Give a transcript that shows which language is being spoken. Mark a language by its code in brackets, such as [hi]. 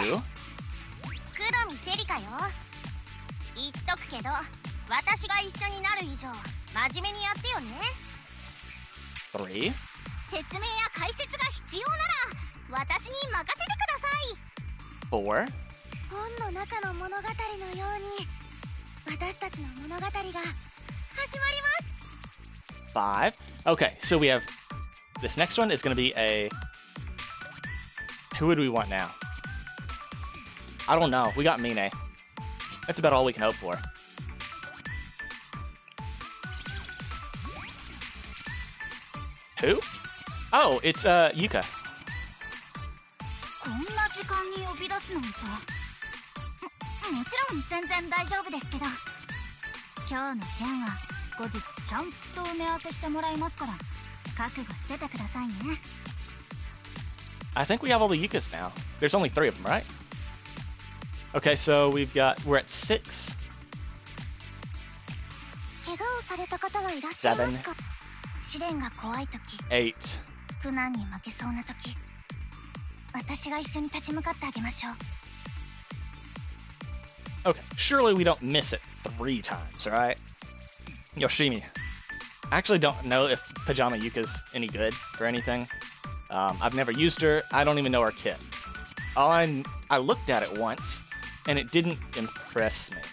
[ja] 黒見セリカよ言っとくけど私が一緒になる以上真面目にやってよね 3, 説明や解説が必要なら私に任せてください 4, 本の中の物語のように私たちの物語が始まります 5. [en] Okay, so we have this next one is going to be a. Who would we want now? I don't know. We got Mine. That's about all we can hope for. Who? Oh, it's Yuka. [ja] こんな時間に呼び出すなんて もちろん全然大丈夫ですけど今日の件は後日ちゃんと埋め合わせしてもらいますから覚悟しててくださいね [en] I think we have all the Yukas now. There's only 3 of them, right? Okay, so we're at 6. [ja] 怪我をされた方はいらっしゃいますか試練が怖い時 8. 苦難に負けそうな時私が一緒に立ち向かってあげましょう [en] Okay, surely we don't miss it 3 times, right? Yoshimi. I actually don't know if Pajama Yuka's any good for anything. I've never used her. I don't even know her kit. I looked at it once, and it didn't impress me.